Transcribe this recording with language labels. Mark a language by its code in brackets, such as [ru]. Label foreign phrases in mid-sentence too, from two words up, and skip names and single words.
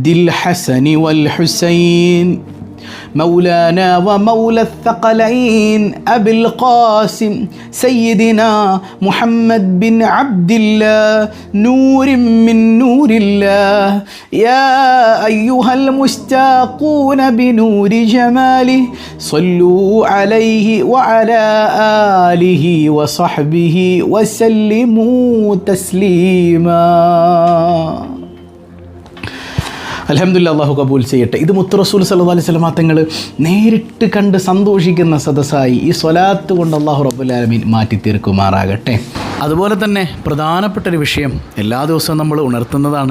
[ar] الحسن والحسين مولانا ومولى الثقلين أبي القاسم سيدنا محمد بن عبد الله نور من نور الله يا أيها المشتاقون بنور جماله صلوا عليه وعلى آله وصحبه وسلموا تسليما. [ml] അൽഹംദുലില്ലാഹ്, അല്ലാഹു കബൂൽ ചെയ്യട്ടെ. ഇത് മുത്ത് റസൂൽ [ar] صلى الله عليه وسلم [ml] തങ്ങൾ നേരിട്ട് കണ്ട് സന്തോഷിക്കുന്ന സദസ്സായി ഈ സ്വലാത്ത് കൊണ്ട് [ar] الله رب العالمين [ml] മാറ്റിത്തീർക്കുമാറാകട്ടെ. അതുപോലെ തന്നെ പ്രധാനപ്പെട്ടൊരു വിഷയം എല്ലാ ദിവസവും നമ്മൾ ഉണർത്തുന്നതാണ്.